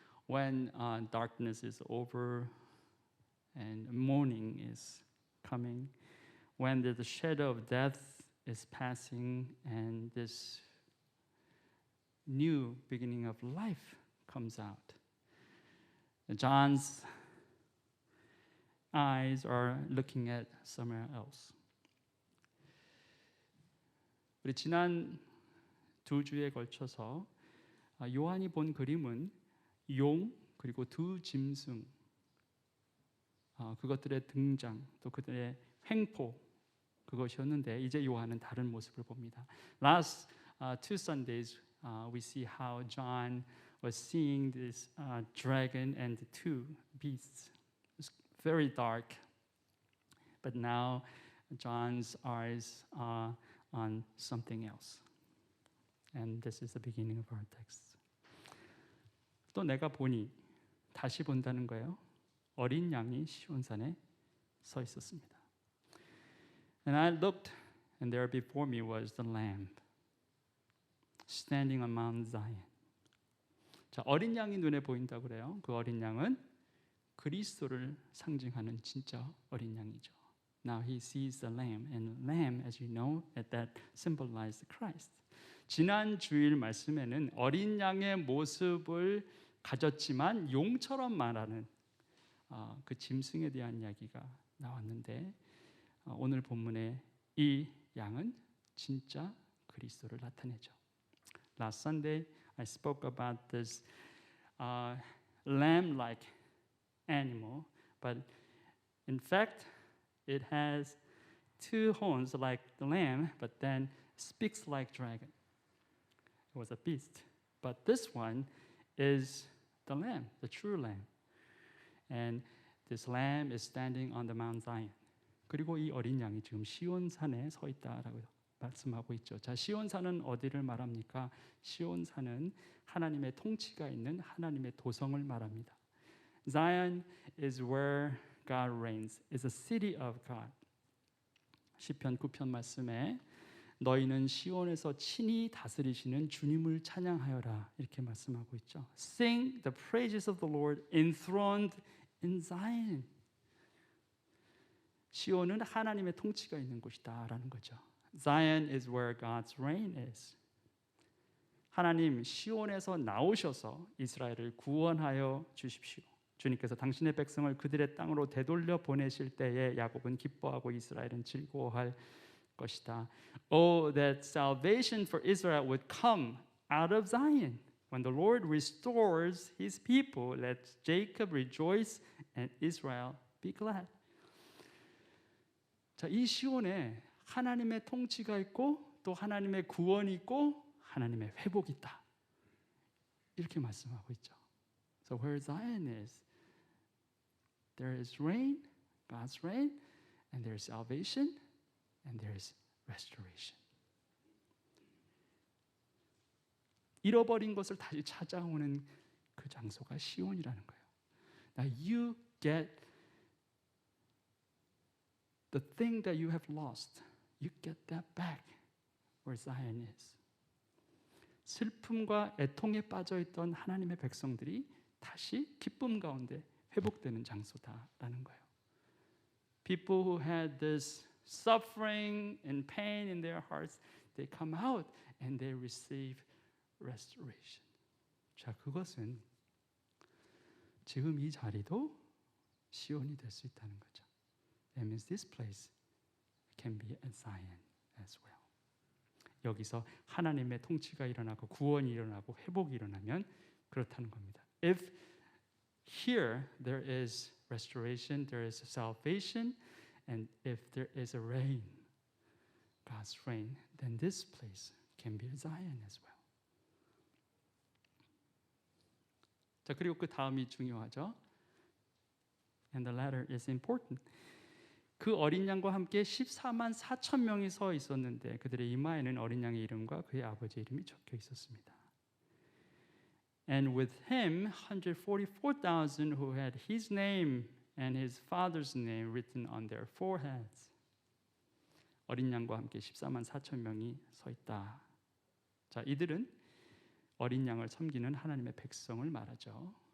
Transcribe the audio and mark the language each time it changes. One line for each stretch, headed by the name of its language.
English: When darkness is over and morning is coming, when the shadow of death is passing and this new beginning of life comes out, John's eyes are looking at somewhere else.
Korean: 우리 지난 2주에 걸쳐서 요한이 본 그림은 용 그리고 두 짐승 그것들의 등장 또 그들의 횡포 그것이었는데 이제 요한은 다른 모습을 봅니다.
English: Last two Sundays we see how John was seeing this dragon and the two beasts. It's very dark, but now John's eyes are on something else. And this is the beginning of our text.
Korean: 또 내가 보니 다시 본다는 거예요. 어린 양이 시온산에 서 있었습니다.
English: And I looked, and there before me was the lamb standing on Mount Zion.
Korean: 자, 어린 양이 눈에 보인다고 그래요. 그 어린 양은 그리스도를 상징하는 진짜 어린 양이죠.
English: Now he sees the lamb, and lamb, as you know, that symbolizes Christ.
Korean: 지난 주일 말씀에는 어린 양의 모습을 가졌지만 용처럼 말하는 그 짐승에 대한 이야기가 나왔는데 오늘 본문에 이 양은 진짜 그리스도를 나타내죠.
English: Last Sunday I spoke about this lamb-like animal, but in fact it has two horns like the lamb, but then speaks like dragon. It was a beast, but this one is the lamb, the true lamb. And this lamb is standing on the Mount Zion.
Korean: 그리고 이 어린 양이 지금 시온산에 서 있다라고 말씀하고 있죠. 자, 시온산은 어디를 말합니까? 시온산은 하나님의 통치가 있는 하나님의 도성을 말합니다.
English: Zion is where God reigns. It's a city of God.
Korean: 시편 9편 말씀에 너희는 시온에서 친히 다스리시는 주님을 찬양하여라 이렇게 말씀하고 있죠.
English: Sing the praises of the Lord enthroned in Zion.
Korean: 시온은 하나님의 통치가 있는 곳이다라는 거죠.
English: Zion is where God's reign is.
Korean: 하나님 시온에서 나오셔서 이스라엘을 구원하여 주십시오. 주님께서 당신의 백성을 그들의 땅으로 되돌려 보내실 때에 야곱은 기뻐하고 이스라엘은 즐거워할 것이다.
English: Oh, that salvation for Israel would come out of Zion. When the Lord restores His people, let Jacob rejoice and Israel be glad.
Korean: 자, 이 시온에 하나님의 통치가 있고 또 하나님의 구원이 있고 하나님의 회복이 있다. 이렇게 말씀하고 있죠.
English: So where Zion is, there is reign, God's reign, and there is salvation, and there is restoration.
Korean: 잃어버린 것을 다시 찾아오는 그 장소가 시온이라는 거예요.
English: Now you get the thing that you have lost. You get that back where Zion is.
Korean: 슬픔과 애통에 빠져있던 하나님의 백성들이 다시 기쁨 가운데 회복되는 장소다라는 거예요.
English: People who had this suffering and pain in their hearts, they come out and they receive restoration.
Korean: 자, 그것은 지금 이 자리도 시온이 될 수 있다는 거죠.
English: That means this place can be a Zion as well.
Korean: 여기서 하나님의 통치가 일어나고 구원이 일어나고 회복이 일어나면 그렇다는 겁니다.
English: If here there is restoration, there is salvation, and if there is a reign, God's reign, then this place can be a Zion as well.
Korean: 자, 그리고 그 다음이 중요하죠.
English: And the latter is important.
Korean: 그 어린 양과 함께 14만 4천 명이 서 있었는데 그들의 이마에는 어린 양의 이름과 그의 아버지의 이름이 적혀 있었습니다.
English: And with him 144,000 who had his name and his father's name written on their foreheads.
Korean: 어린 양과 함께 14만 4천 명이 서 있다. 자, 이들은 어린 양을 섬기는 하나님의 백성을 말하죠.